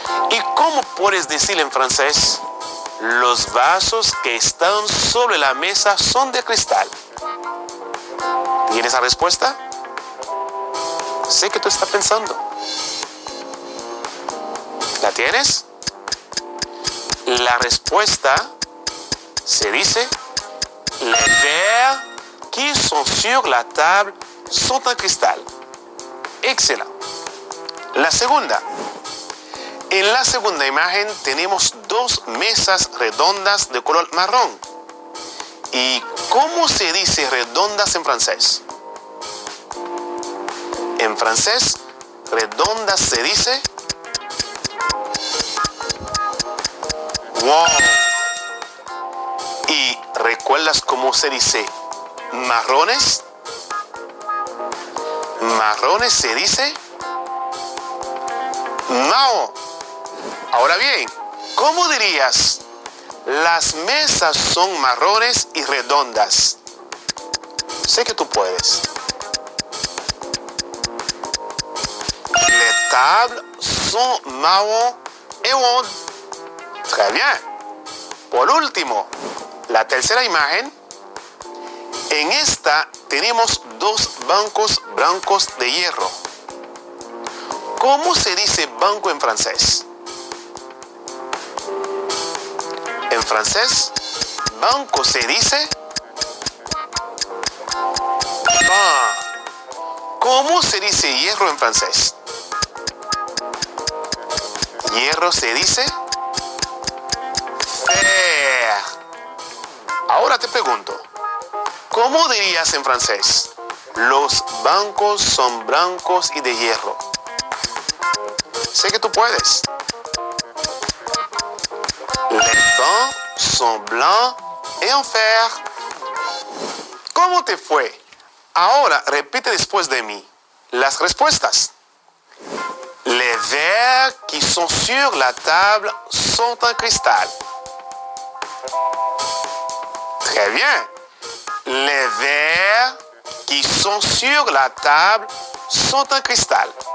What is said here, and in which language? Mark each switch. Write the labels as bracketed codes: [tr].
[es] ¿Y cómo puedes decir en francés? Los vasos que están sobre la mesa son de cristal. ¿Tienes la respuesta? Sé que tú estás pensando. ¿La tienes? La respuesta se dice [fr] les verres qui sont sur la table sont en cristal. [es] Excelente. La segunda. En la segunda imagen tenemos dos mesas redondas de color marrón. ¿Y cómo se dice redondas en francés? En francés, redondas se dice wow. ¿Y recuerdas cómo se dice marrones? Marrones se dice mao. Ahora bien, ¿cómo dirías? Las mesas son marrones y redondas. Sé que tú puedes. [fr] Les tables sont marron et rondes. Très bien. [es] Por último, la tercera imagen. En esta tenemos dos bancos blancos de hierro. ¿Cómo se dice banco en francés? En francés, banco se dice banc. ¿Cómo se dice hierro en francés? Hierro se dice fer. Ahora te pregunto, ¿cómo dirías en francés? Los bancos son blancos y de hierro. Sé que tú puedes. [fr] Les bancs sont blancs et en fer. [es] ¿Cómo te fue? Ahora repite después de mí las respuestas. [fr] Les verres qui sont sur la table sont en cristal. Très bien. Les verres qui sont sur la table sont en cristal.